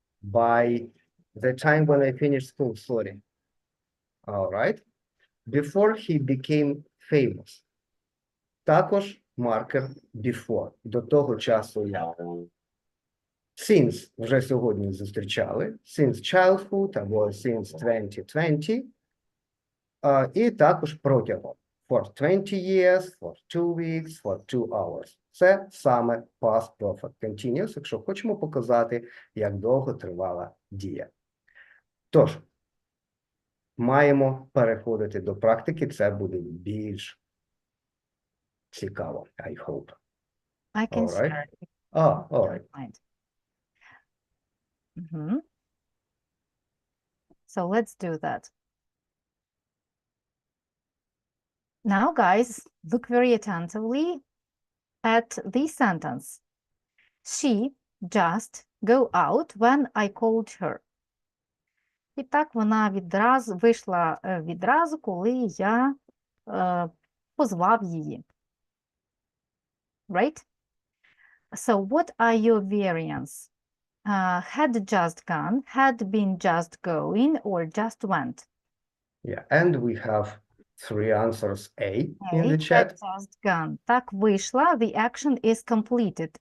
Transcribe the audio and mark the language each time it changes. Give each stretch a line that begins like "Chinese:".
English: By the time when I finished school, sorry. All right. Before he became famous.
Ukrainian: Також маркер before. До того часу я. Since вже сьогодні зустрічали.
English: Since childhood
Ukrainian: або since 2020. І також протягом.
English: for 20 years, for 2 weeks, for 2 hours.
Ukrainian: Це саме past perfect continuous, якщо хочемо показати, як довго тривала дія. Тож, маємо переходити до практики, це буде більш цікаво,
English: I hope. I can All right. share it. All right. Mind. So let's do that. Now, guys, look very attentively at this sentence. She just go out when I called her.
Ukrainian: І так вона вийшла відразу, коли я позвав її.
English: Right? So what are your variants? Had just gone, had been just going, or just went? Yeah, and we have 3 answers A in the Had chat. just gone.
Ukrainian: Так вийшла,
English: the action is completed.